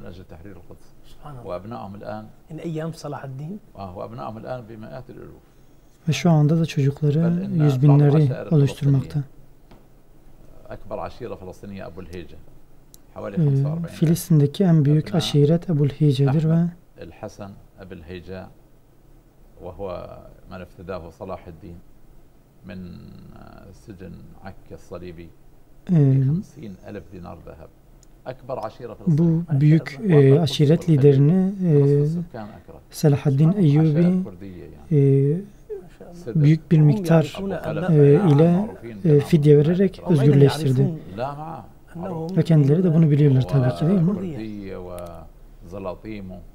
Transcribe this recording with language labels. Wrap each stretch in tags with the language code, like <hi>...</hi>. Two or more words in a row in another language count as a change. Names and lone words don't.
<tr>Ve şu anda da çocukları yüz binleri oluşturmakta. Filistin'deki en büyük aşiret Ebu'l-Hice'dir ve</tr> <ar>وهو من افتداه صلاح الدين من سجن عكا الصليبي ب50,000 دينار ذهب. أكبر عشيرة فلسطينية.</ar> <tr>Bu büyük aşiret liderini Selahaddin Eyyubi büyük bir miktar ile fidye vererek özgürleştirdi. Ve kendileri de bunu biliyorlar tabii ki, değil mi?</tr>